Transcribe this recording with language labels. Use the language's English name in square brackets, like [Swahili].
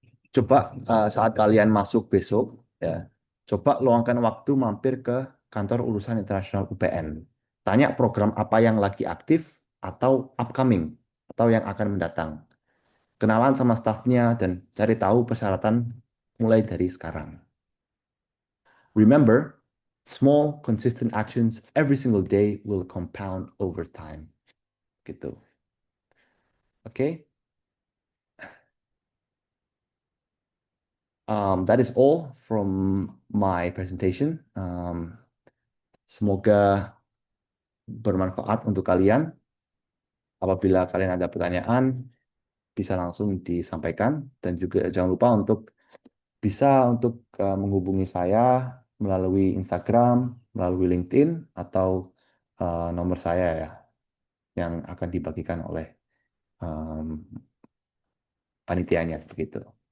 [Indonesian] Coba saat kalian masuk besok ya, coba luangkan waktu mampir ke kantor urusan internasional UPN. Tanya program apa yang lagi aktif atau upcoming atau yang akan mendatang. Kenalan sama stafnya dan cari tahu persyaratan mulai dari sekarang. [English] Remember, small consistent actions every single day will compound over time. [Indonesian] Gitu. Oke. [English] That is all from my presentation. [Indonesian] Semoga bermanfaat untuk kalian. Apabila kalian ada pertanyaan, bisa langsung disampaikan dan juga jangan lupa untuk bisa menghubungi saya melalui Instagram, melalui LinkedIn atau nomor saya ya yang akan dibagikan oleh um, panitianya begitu.